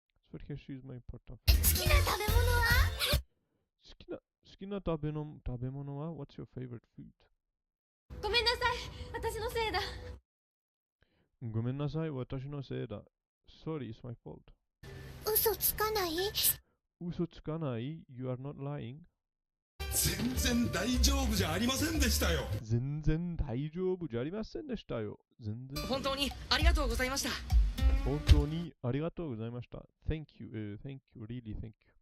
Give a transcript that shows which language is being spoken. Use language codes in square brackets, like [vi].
[en] So here she is my important friend. [ja] 好きな食べ物は好きな食べ物は [en] What's your favorite food? [ja] ごめんなさい。私のせいだ。ごめんなさい、私のせいだ。 [en] Sorry, it's my fault. [ja] 嘘つかない？嘘つかない [en] ?You are not lying. [ja] 全然大丈夫じゃありませんでしたよ。全然大丈夫じゃありませんでしたよ。本当にありがとうございました。本当にありがとうございました。 [en] Thank you, thank you, really thank you.